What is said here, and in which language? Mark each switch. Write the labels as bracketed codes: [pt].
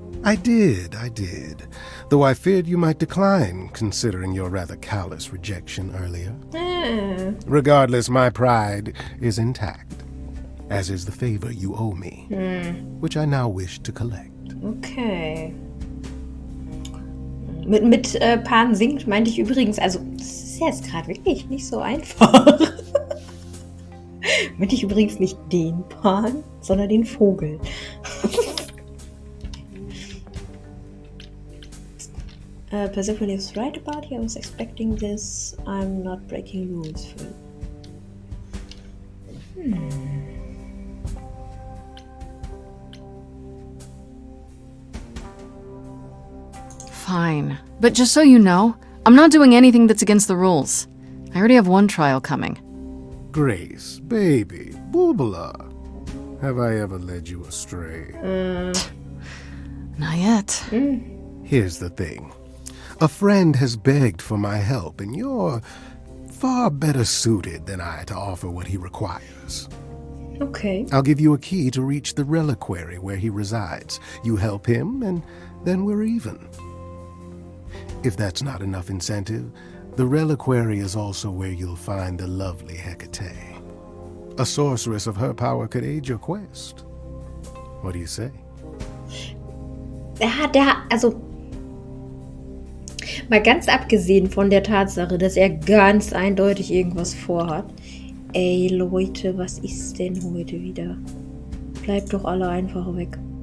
[en] I did. Though I feared you might decline, considering your rather callous rejection earlier. Regardless, my pride is intact, as is the favor you owe me, which I now wish to collect. Okay. [de] Mit Pan singt meinte ich übrigens, also das ist jetzt gerade wirklich nicht so einfach. Meinte ich übrigens nicht den Pan, sondern den Vogel. [en] Persephone is right about you. I was expecting this. I'm not breaking rules for you. Fine. But just so you know, I'm not doing anything that's against the rules. I already have one trial coming. Grace, baby, Boobala. Have I ever led you astray? Not yet. Here's the thing. A friend has begged for my help, and you're far better suited than I to offer what he requires. Okay. I'll give you a key to reach the reliquary where he resides. You help him, and then we're even. If that's not enough incentive, the reliquary is also where you'll find the lovely Hecate. A sorceress of her power could aid your quest. What do you say? [de] Also, mal ganz abgesehen von der Tatsache, dass er ganz eindeutig irgendwas vorhat. Ey, Leute, was ist denn heute wieder? Bleibt doch alle einfach weg.